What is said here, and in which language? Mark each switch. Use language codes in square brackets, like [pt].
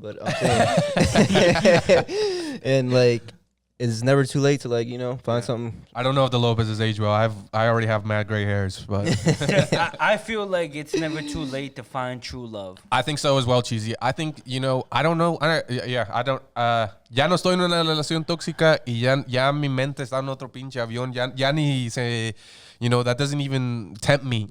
[en] But I'm saying, and like, it's never too late to find something. I don't know if the Lopez's age well. I already have mad gray hairs, but I feel like it's never too late to find true love. I think so as well, Cheesy. I think, I don't know. I don't. [es] Ya no estoy en una relación tóxica y ya mi mente está en otro pinche avión. Ya ni se, [en] that doesn't even tempt me.